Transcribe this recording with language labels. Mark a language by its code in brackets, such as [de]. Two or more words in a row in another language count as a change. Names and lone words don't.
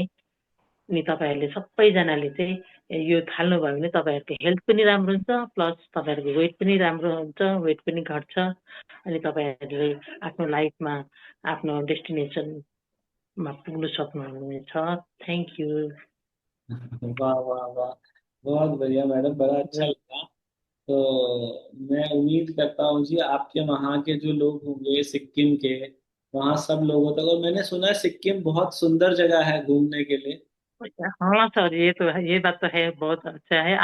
[ne] अनि तपाईँहरूले सबैजनाले चाहिँ यो थाल्नुभयो भने तपाईँहरूको हेल्थ पनि राम्रो हुन्छ, प्लस तपाईँहरूको वेट पनि राम्रो हुन्छ, वेट पनि घट्छ। अनि तपाईँहरूले आफ्नो लाइफमा आफ्नो डेस्टिनेसनमा पुग्न सक्नुहुनेछ। [en] thank you. [hi] वाह वाह वाह, बहुत बढ़िया मैडम, बड़ा अच्छा लगा। तो मैं उम्मीद करता हूँ जी आपके वहाँ के जो लोग होंगे सिक्किम के, वहाँ सब लोगों तक, और मैंने सुना है सिक्किम बहुत सुंदर जगह है घूमने के लिए। हाँ सर, ये तो है, ये बात तो है, बहुत अच्छा है।